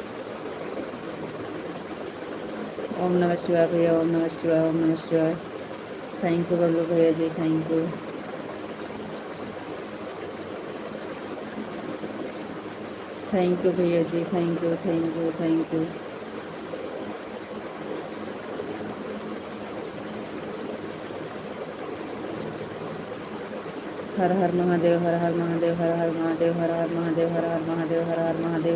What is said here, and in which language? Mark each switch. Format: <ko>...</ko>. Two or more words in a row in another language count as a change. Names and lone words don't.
<sa>ओम नमः शिवाय भैया, ओम नमः शिवाय, ओम नमः शिवाय।</sa> <en>thank you बबलू भैया जी, thank you. thank you भैया जी, thank you, thank you, thank you.</en> <hi>हर हर महादेव, हर हर महादेव, हर हर महादेव, हर हर महादेव, हर हर महादेव, हर हर महादेव।</hi>